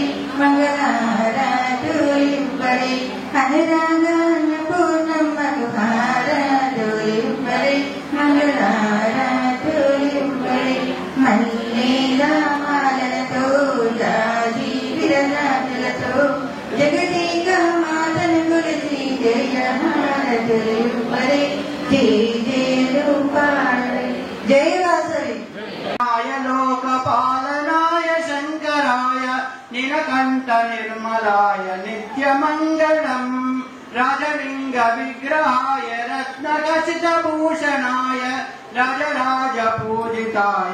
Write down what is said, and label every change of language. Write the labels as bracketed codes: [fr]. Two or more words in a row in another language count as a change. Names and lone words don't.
[te] మంగళహారతులివ్వరే అనురాగాన పూర్ణమ్మకు హారతులివ్వరే మంగళహారతులివ్వరే మల్లేల మాలలతో జాజి విరజాజులతో జగదేక మాతను గురించి జయహారతులివ్వరే జయ జయలు పాడరే జయ వాసవి [sa] लोकपालनाय शंकराय नीलकंठ निर्मलाय नित्यमंगलम् राजलिंग विग्रहाय रत्नखचितभूषणाय राजराज पूजिताय